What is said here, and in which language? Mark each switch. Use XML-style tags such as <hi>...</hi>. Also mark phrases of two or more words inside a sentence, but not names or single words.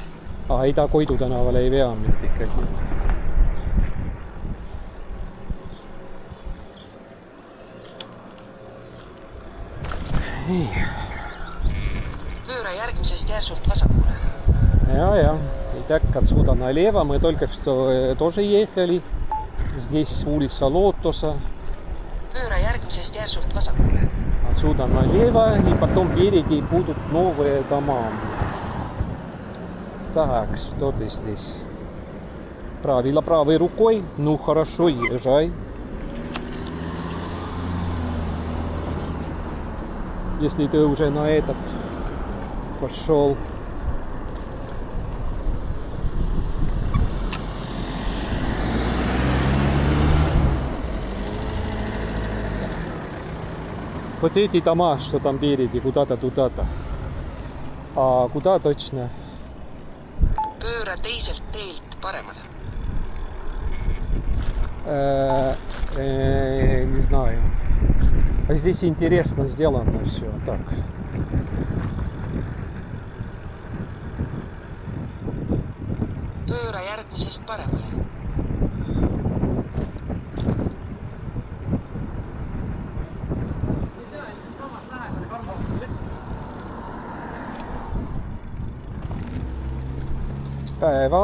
<et>Ei, ta Koidu tänavale ei vea mind ikkagi. Pööra järgmisest järsult vasakule. Ja.</et> <ru>Итак, отсюда налево. Мы только что тоже ехали. Здесь улица Лотоса.</ru> <et>Pööra järgmisest järsult vasakule.</et> <ru>Отсюда налево. И потом впереди будут новые дома. Так, что ты здесь? Правило правой рукой. Ну, хорошо, езжай. Если ты уже на этот пошел. Вот эти дома, что там впереди, куда-то туда-то. А куда точно?</ru> <et>Pööra teiselt teelt paremale.</et> <ru>Не знаю. А здесь интересно сделано все. Так.</ru> <et>Pööra järgmisest paremale. Päeva.</et>